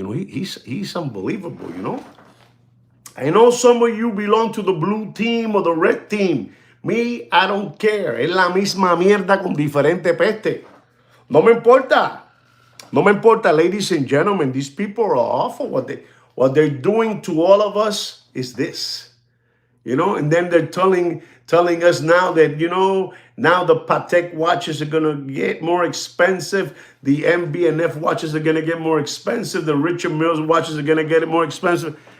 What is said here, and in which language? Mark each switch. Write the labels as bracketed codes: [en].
[en] You know, he's unbelievable, you know. I know some of you belong to the blue team or the red team. Me, I don't care. [es] Es la misma mierda con diferente peste. No me importa. No me importa, [en] ladies and gentlemen. These people are awful. What they're doing to all of us is this. You know, and then they're telling us now that, you know, now the Patek watches are going to get more expensive. The MB&F watches are going to get more expensive. The Richard Milles watches are going to get more expensive.